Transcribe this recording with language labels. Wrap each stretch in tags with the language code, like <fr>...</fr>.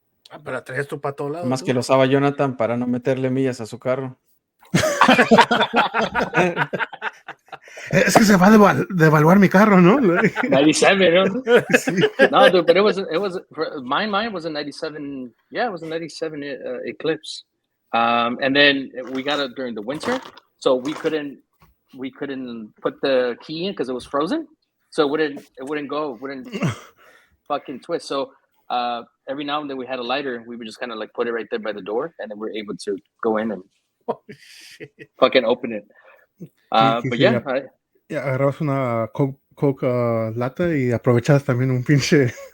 <es>Ah, pero traías tú para todos lados. Más que lo usaba Jonathan para no meterle millas a su carro. Es que se va a devaluar mi carro, ¿no? 97, ¿no? Sí.</es> <en>No, dude, but it was mine was a 97. Yeah, it was a 97 Eclipse. And then we got it during the winter, so we couldn't put the key in because it was frozen, so it wouldn't fucking twist. So every now and then we had a lighter, we would just kind of like put it right there by the door, and then we're able to go in and fucking open it. But yeah,</en> <es>agarrabas una Coke lata y aprovechabas también un pinche.</es>